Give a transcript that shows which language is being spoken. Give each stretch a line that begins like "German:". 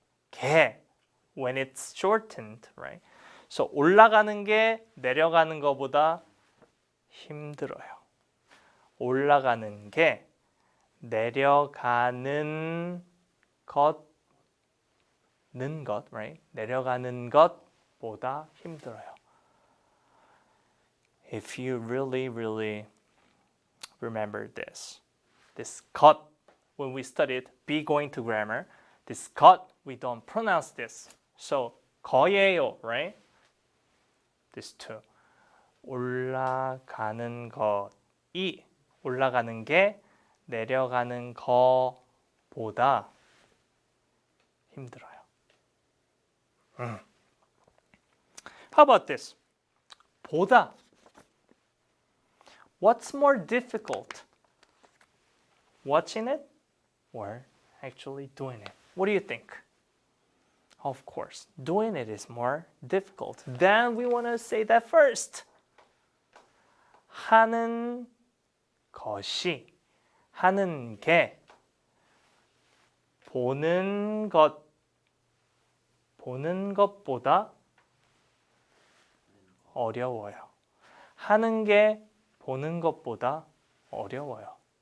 English: 개 when it's shortened, right?
Korean: So 올라가는 게 내려가는 것보다 힘들어요. 올라가는 게 내려가는 것, right? 내려가는 것보다 힘들어요.
English: If you really remember this 것, when we studied be going to grammar, this 것, we don't pronounce this. So 거예요, right? This two.
Korean: 올라가는 것이, 올라가는 게 내려가는 거보다 힘들어요.
English: How about this? 보다. What's more difficult? Watching it or actually doing it? What do you think? Of course, doing it is more difficult. Then we want to say that first.
Korean: 하는 것이, 하는 게 보는 것보다 어려워요. 하는 게 보는 것보다 어려워요.